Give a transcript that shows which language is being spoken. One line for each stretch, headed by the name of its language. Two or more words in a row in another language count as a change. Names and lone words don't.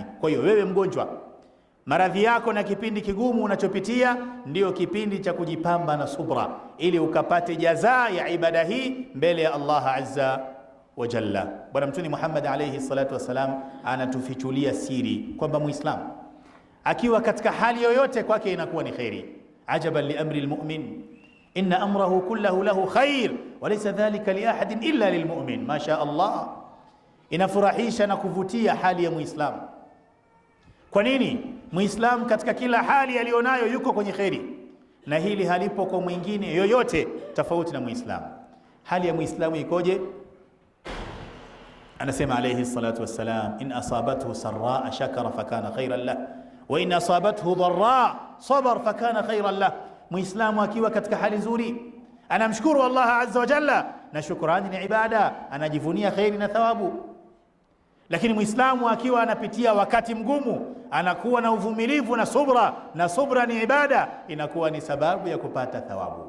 Swahili: Kwa hiyo wewe mgonjwa, maradhi yako na kipindi kigumu unachopitia ndio kipindi cha kujipamba na subra ili ukapate jazaa ya ibada hii mbele ya Allah
Arabic: عز وجل.
Swahili: Bwana Mtume Muhammad
Arabic: عليه الصلاة والسلام
Swahili: anatufichulia siri kwamba Muislamu akiwa katika hali yoyote kwake inakuwa ni khairi.
Arabic: عجبا لأمر المؤمن إن أمره كله له خير وليس ذلك لأحد إلا للمؤمن. ما شاء الله.
Swahili: Inafurahisha na kuvutia hali ya Muislamu. Kwa nini? Muislamu katika kila hali alionayo yuko kwenye khairi, na hili halipo kwa mwingine yoyote tofauti na Muislamu. Hali ya Muislamu ikoje?
Arabic: Anasema عليه الصلاة والسلام إن أصابته سراء شكر فكان خيرا له وإن أصابته ضراء صبر فكان خيرا له wa in asabathu dharra sabar fakana khairan lah.
Swahili: Muislamu akiwa katika hali nzuri anamshukuru Allah
Arabic: عز وجل,
Swahili: na shukrani ni ibada, anajivunia khairi na thawabu. Lakini Muislamu akiwa anapitia wakati mgumu anakuwa na uvumilivu na subra, na subra ni ibada, inakuwa ni sababu ya kupata thawabu.